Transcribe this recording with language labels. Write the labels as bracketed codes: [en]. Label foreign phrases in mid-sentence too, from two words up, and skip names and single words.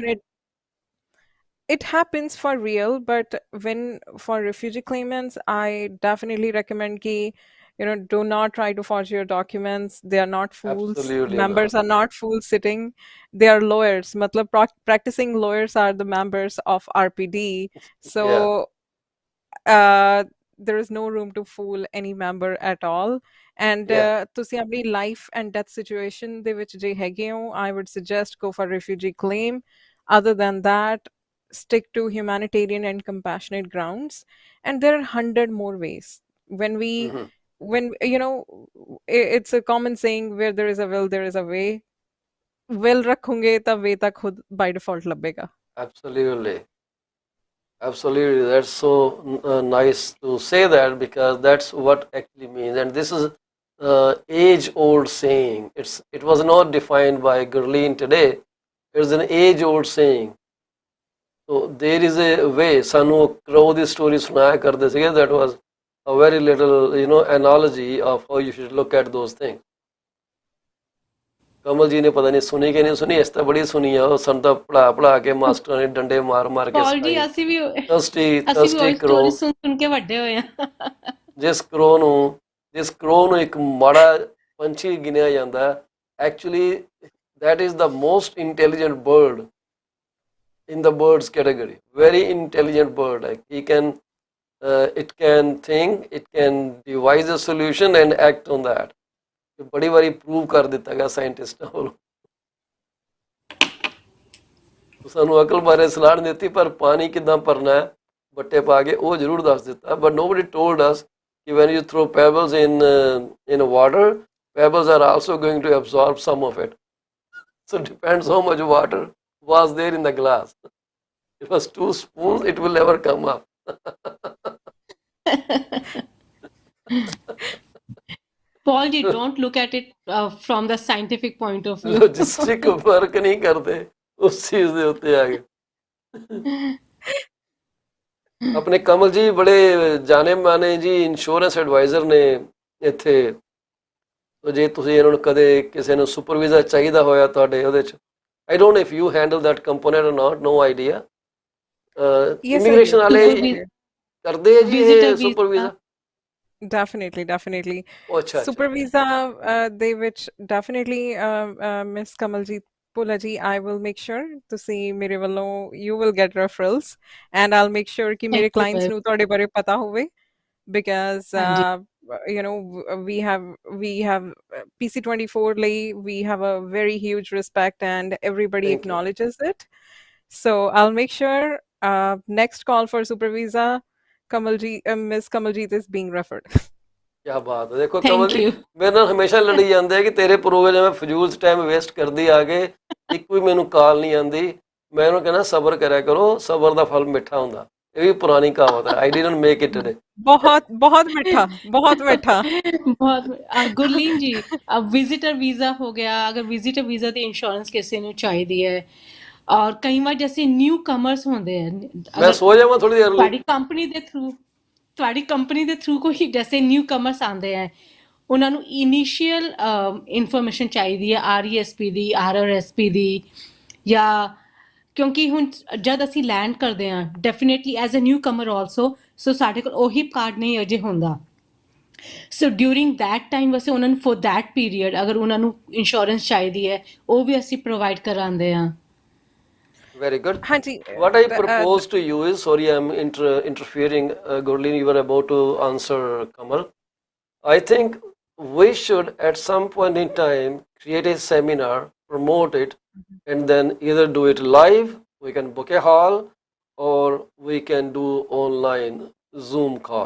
[en] definitely, it happens for real, but when for refugee claimants, I definitely recommend ki, do not try to forge your documents. They are not fools. Absolutely not. Members are not fools sitting. They are lawyers. Matlab, practicing lawyers are the members of RPD. Yeah. So uh, there is no room to fool any member at all. And Yeah. [pa] ਤੁਸੀਂ ਆਪਣੀ [en] life and death situation [pa] ਦੇ ਵਿੱਚ ਜੇ ਹੈਗੇ ਹੋ, [en] I would suggest go for refugee claim. Other than that, stick to humanitarian and compassionate grounds. And there are 100 more ways. Hmm. When it's a common saying, where there is a will, there is a way. [pa] Will ਰੱਖੋਗੇ ਤਾਂ way ਤਾਂ ਖੁਦ [en] by default [pa] ਲੱਭੇਗਾ. [en] Absolutely. Absolutely. That's so nice to say that because that's what actually means. And this is age-old saying. It was not defined by Gurleen today. It's an age-old saying. So there is a way. [pa] ਸਾਨੂੰ crow ਦੀ story ਸੁਣਾਇਆ ਕਰਦੇ ਸੀਗੇ. [en] That was a very little, analogy of how you should look at those things. [pa] ਕਮਲ ਜੀ ਨੇ ਪਤਾ ਨਹੀਂ ਸੁਣੀ ਕਿ ਨਹੀਂ ਸੁਣੀ, ਇਸ ਤਾਂ ਬੜੀ ਸੁਣੀ ਆ। ਉਹ ਸਾਨੂੰ ਤਾਂ ਪੜਾ ਕੇ ਮਾਸਟਰਾਂ ਨੇ ਡੰਡੇ ਮਾਰ ਮਾਰ ਕੇ ਪੌਲ ਜੀ ਸਿਖਾਈ। ਅਸੀਂ ਵੀ ਥਰਸਟੀ ਉਹੀ ਕਰੋ। ਸਟੋਰੀ ਸੁਣ ਕੇ ਵੱਡੇ ਹੋਏ ਆ। ਜਿਸ ਕਰੋ ਨੂੰ ਇੱਕ ਮਾੜਾ ਪੰਛੀ ਗਿਣਿਆ ਜਾਂਦਾ, [en] ਐਕਚੁਅਲੀ that is the most intelligent bird in the birds category. Very intelligent bird. Like it can think, it can devise a solution and act on that. [pa] ਬੜੀ ਵਾਰੀ ਪ੍ਰੂਵ ਕਰ ਦਿੱਤਾ ਗਿਆ ਸਾਇੰਟਿਸਟਾਂ ਵੱਲੋਂ। ਸਾਨੂੰ ਅਕਲ ਬਾਰੇ ਸਲਾਹ ਨਹੀਂ ਦਿੱਤੀ, ਪਰ ਪਾਣੀ ਕਿੱਦਾਂ ਭਰਨਾ ਹੈ ਬੱਟੇ ਪਾ ਕੇ ਉਹ ਜ਼ਰੂਰ ਦੱਸ ਦਿੱਤਾ। [en] ਬਟ nobody told us ਕਿ when you throw pebbles in water, pebbles are also going to absorb some of it. So it depends how much water was there in the glass. If it was 2 spoons, it will never come up. Paul ji, don't look at it from the scientific point of view. Logistic work [hi] नहीं करते उस चीज [pa] ਦੇ ਉੱਤੇ ਆ ਗਏ। ਆਪਣੇ ਕਮਲ ਜੀ ਬੜੇ ਜਾਣੇ ਮਾਨੇ ਜੀ [en] insurance adviser [pa] ਨੇ ਇੱਥੇ। तो ਜੇ ਤੁਸੀਂ ਇਹਨਾਂ ਨੂੰ ਕਦੇ ਕਿਸੇ ਨੂੰ ਸੁਪਰਵਾਈਜ਼ਰ ਚਾਹੀਦਾ ਹੋਇਆ ਤੁਹਾਡੇ ਉਹਦੇ ਚ, [en] I don't know if you handle that component or not, no idea. Yes, I [pa] ਇਮੀਗ੍ਰੇਸ਼ਨ [en] do. [pa] ਵਾਲੇ [en] super I do. [pa] ਕਰਦੇ ਆ ਜੀ [en] visitor [pa] ਇਹ ਸੁਪਰ [en] visa. [pa] ਵੀਜ਼ਾ? [en] Definitely, definitely. [pa] ਉਹ ਅੱਛਾ ਅੱਛਾ। [en] Super visa, they which definitely, Miss Kamaljeet Bhola ji, I will make sure to see [pa] ਮੇਰੇ ਵੱਲੋਂ [en] you will get referrals, and I'll make sure ਕਿ Thank [pa] ਮੇਰੇ [en] you [pa] clients [en] very [pa] ਨੂੰ ਤੁਹਾਡੇ ਬਾਰੇ ਪਤਾ ਹੋਵੇ, because ਹਾਂਜੀ [en] you know we have PC24 ਲਈ we have a very huge respect and everybody Thank you. acknowledges it. So I'll make sure next call for super visa, Kamaljeet, Miss Kamaljeet is being referred. [hi] क्या बात है। [pa] ਦੇਖੋ ਕਮਲ [en] ਥੈਂਕ [pa] ਜੀ [en] ਯੂ [pa] ਮੇਰੇ ਨਾਲ ਹਮੇਸ਼ਾ ਲੜੀ ਜਾਂਦੇ ਆ ਕਿ ਤੇਰੇ ਪ੍ਰੋਗਰਾਮ ਮੈਂ ਫਜ਼ੂਲ ਟਾਈਮ ਵੇਸਟ ਕਰਦੀ ਆ ਕੇ, ਇੱਕ ਵੀ ਮੈਨੂੰ ਕਾਲ ਨਹੀਂ ਆਉਂਦੀ। ਮੈਂ ਉਹਨੂੰ ਕਹਿੰਦਾ ਸਬਰ ਕਰਿਆ ਕਰੋ, ਸਬਰ ਦਾ ਫਲ ਮਿੱਠਾ ਹੁੰਦਾ। ਇਹ ਵੀ ਪੁਰਾਣੀ ਕਹਾਵਤ ਹੈ। [en] I didn't make it today. [hi] बहुत बहुत मीठा, बहुत मीठा। [pa] ਬਹੁਤ ਗੁਰਲੀਨ ਜੀ [en] visitor visa [pa] ਹੋ ਗਿਆ ਅਗਰ [en] visitor visa [pa] ਦੀ ਇੰਸ਼ੋਰੈਂਸ ਕਿਸੇ ਨੂੰ ਚਾਹੀਦੀ ਹੈ ਔਰ ਕਈ ਵਾਰ ਜੈਸੇ [en] new comers [pa] ਹੁੰਦੇ ਹਨ ਮੈਂ ਅਗਰ ਸੋ ਜਾਵਾਂ ਥੋੜੀ ਦੇਰ ਲਈ। ਤੁਹਾਡੀ ਕੰਪਨੀ ਦੇ ਥਰੂ ਕੋਈ ਜੈਸੇ [en] new comers [pa] ਆਉਂਦੇ ਹੈ ਉਹਨਾਂ ਨੂੰ [en] initial information [pa] ਚਾਹੀਦੀ ਹੈ RESP ਦੀ RRSP ਦੀ ਜਾਂ ਕਿਉਂਕਿ ਹੁਣ ਜਦ ਅਸੀਂ ਲੈਂਡ ਕਰਦੇ ਹਾਂ [en] definitely as a new comer also so [pa] ਸਾਡੇ ਕੋਲ ਉਹੀ ਕਾਰਡ ਨਹੀਂ ਅਜੇ ਹੁੰਦਾ ਸੋ [en] during that time [pa] ਵੈਸੇ ਉਹਨਾਂ ਨੂੰ [en] for that period [pa] ਅਗਰ ਉਹਨਾਂ ਨੂੰ ਇੰਸ਼ੋਰੈਂਸ ਚਾਹੀਦੀ ਹੈ ਉਹ ਵੀ ਅਸੀਂ ਪ੍ਰੋਵਾਈਡ ਕਰਾਉਂਦੇ ਹਾਂ [en] Very good. [hi] हाँ जी, [en] What I propose to you is, sorry, I'm interfering. Gurleen, you were about to answer Kamal. I think we should, at some point in time, create a seminar, promote it, and then either do it live. We can book a hall, or we can do online Zoom call.